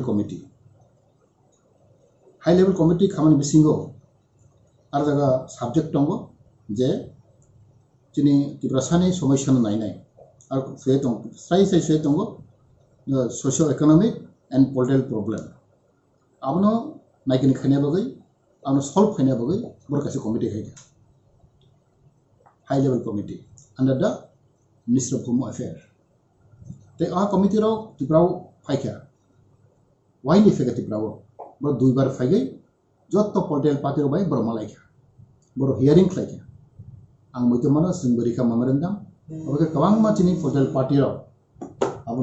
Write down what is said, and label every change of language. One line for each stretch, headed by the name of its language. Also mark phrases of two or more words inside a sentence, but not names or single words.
English: level committee
Kok Borok: खामानि बिसिंगो आरो जागा सब्जेक्ट दंगो जे दिनै त्रिपुरा सानि समस्या नायनाय आरो सुए दं सुए दंगो
English: socio economic and political problem
Kok Borok: आबनो नायगिन खायनाय बागै आबनो सॉल्व खायनाय बागै बर खायसे कमिटी खायखा
English: high level committee under the minister of home affair
Kok Borok: ते आ कमिटी रो त्रिपुराव फायखा वाइनि फेगा त्रिपुराव बर दुई बार फायगै जत्त
English: political party
Kok Borok: रो बाय बर मालायखा बर हियरिंग खायखा आं मइतो मानो जों बरिखा मेमोरेंडम अबे गोबां मानसिनि
English: political party
Kok Borok: रो आबनो